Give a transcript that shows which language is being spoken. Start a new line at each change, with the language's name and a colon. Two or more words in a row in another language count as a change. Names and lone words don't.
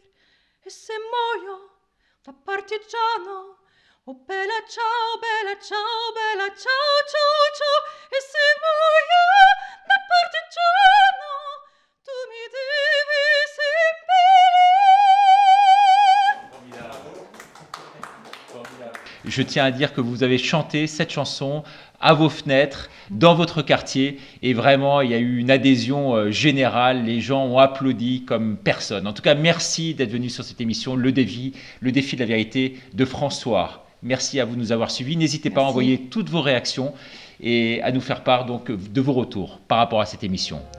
Italian: E se muoio da partigiano, oh bella ciao, bella ciao, bella ciao, ciao, ciao. E se muoio da partigiano, tu mi devi seppellire.
French: Je tiens à dire que vous avez chanté cette chanson à vos fenêtres, dans votre quartier, et vraiment, il y a eu une adhésion générale. Les gens ont applaudi comme personne. En tout cas, merci d'être venu sur cette émission, le défi de la vérité de François. Merci à vous de nous avoir suivis. N'hésitez pas à envoyer toutes vos réactions et à nous faire part donc de vos retours par rapport à cette émission.